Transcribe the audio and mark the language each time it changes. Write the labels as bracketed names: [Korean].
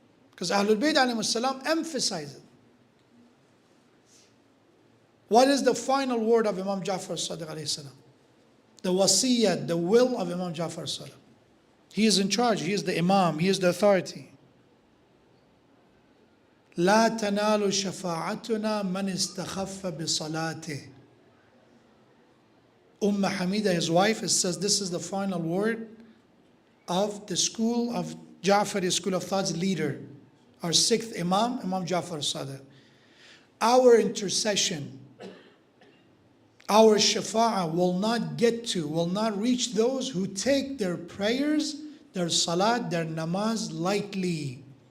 [English] Because Ahlul Bayt alayhi salam emphasize it. What is the final word of Imam Ja'far as-Sadiq alayhi salam? The wasiyyah, the will of Imam Ja'far as-Sadiq. He is in charge, he is the Imam, he is the authority. [Arabic] لا تنال شفاعتنا من استخف بصلاته. [English] Hamida, his wife, says this is the final word of the school of Ja'fari school of thought's leader, our sixth Imam, Imam Ja'far as-Sadiq. Our intercession, our shafa'ah will not reach those who take their prayers, their salat, their namaz lightly.